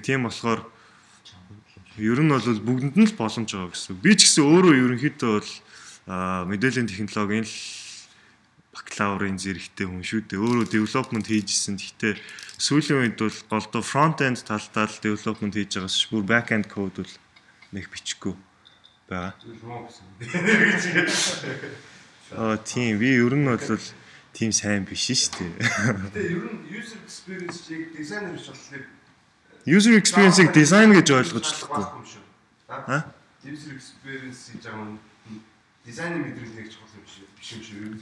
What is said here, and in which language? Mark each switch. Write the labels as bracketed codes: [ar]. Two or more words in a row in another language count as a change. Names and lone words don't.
[mn] Тийм болохоор ер нь бол бүгдэнд нь л боломж байгаа гэсэн. Би ч гэсэн өөрөө ерөнхийдөө бол мэдээллийн технологийн л бакалаврын зэрэгтэй хүн шүү дээ. Өөрөө development хийж исэн. Гэхдээ сүүлийн үед бол голдоо [en] front end [mn] талдаа л development хийж байгаас бүр [en] back end code [mn] бол нэг бичихгүй байгаа. Тийм би ер нь бол тийм сайн биш шүү дээ. Гэтэ ер нь [en] user experience- [mn] ийг дизайнер биш болохоор [en] user experience- [mn] ийг дизайн гэж ойлгож болохгүй. [en] User experience [mn] хийж байгаа нь дизайны мэдрэлийг чухал юм биш юм шиг.